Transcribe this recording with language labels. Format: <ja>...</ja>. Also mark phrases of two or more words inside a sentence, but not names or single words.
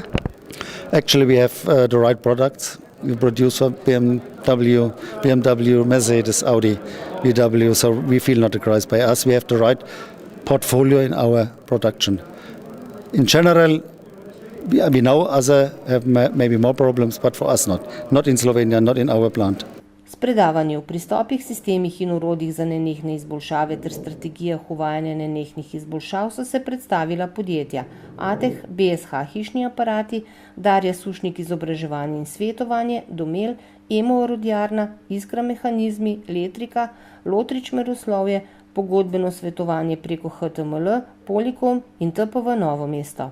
<en>Actually, we have the right products. We produce for BMW, Mercedes, Audi, VW, so we feel not a crisis by us. We have the right portfolio in our production. In general, we know others have maybe more problems, but for us not. Not in Slovenia, not in our plant.</en> <sl>S predavanji o pristopih, sistemih in orodjih za nenehne izboljšave ter strategijah uvajanja nenehnih izboljšav so se predstavila podjetja Ateh, BSH hišni aparati, Darja Sušnik izobraževanje in svetovanje, Domel, Emo orodjarna, Iskra mehanizmi, Letrika, Lotrič meroslovje, pogodbeno svetovanje preko HTML, Polikom in TPV Novo mesto.</sl>